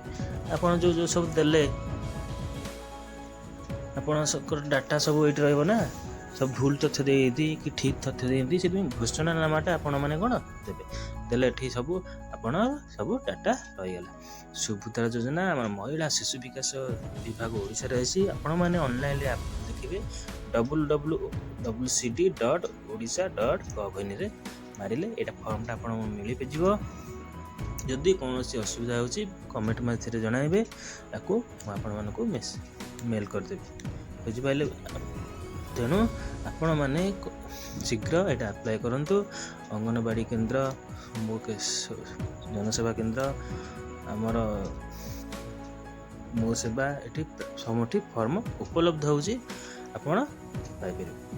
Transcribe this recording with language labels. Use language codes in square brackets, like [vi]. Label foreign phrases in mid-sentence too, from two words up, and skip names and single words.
[or] ଆପଣ ଯେଉଁ ସବୁ ଦେଲେ ଆପଣଙ୍କର ଡାଟା ସବୁ ଏଇଠି ରହିବ ନା। ସବୁ ଭୁଲ ତଥ୍ୟ ଦେଇଛନ୍ତି କି ଠିକ୍ ତଥ୍ୟ ଦେଇଛନ୍ତି, ସେଥିପାଇଁ ଘୋଷଣାନାମାଟା ଆପଣମାନେ କ'ଣ ଦେବେ। ଦେଲେ ଏଠି ସବୁ ଆପଣ ସବୁ ଡାଟା ରହିଗଲା। ସୁଭଦ୍ରା ଯୋଜନା ଆମର ମହିଳା ଶିଶୁ ବିକାଶ ବିଭାଗ ଓଡ଼ିଶାରେ ଅଛି। ଆପଣମାନେ ଅନଲାଇନ୍ରେ ଦେଖିବେ www.cd.odisha.gov.in ରେ ମାରିଲେ ଏଇଟା ଫର୍ମଟା ଆପଣଙ୍କୁ ମିଳିଯିବ। ଯଦି କୌଣସି ଅସୁବିଧା ହେଉଛି କମେଣ୍ଟ ମାଧ୍ୟମରେ ଜଣାଇବେ, ତାକୁ ମୁଁ ଆପଣମାନଙ୍କୁ ମେଲ୍ କରିଦେବି। ବୁଝିପାରିଲେ? ତେଣୁ ଆପଣମାନେ ଶୀଘ୍ର ଏଇଟା ଆପ୍ଲାଏ କରନ୍ତୁ। ଅଙ୍ଗନବାଡ଼ି କେନ୍ଦ୍ର, ଜନସେବା କେନ୍ଦ୍ର, ଆମର ମୋ ସେବା, ଏଠି ସମସ୍ତ ଫର୍ମ ଉପଲବ୍ଧ ହେଉଛି, ଆପଣ ପାଇପାରିବେ।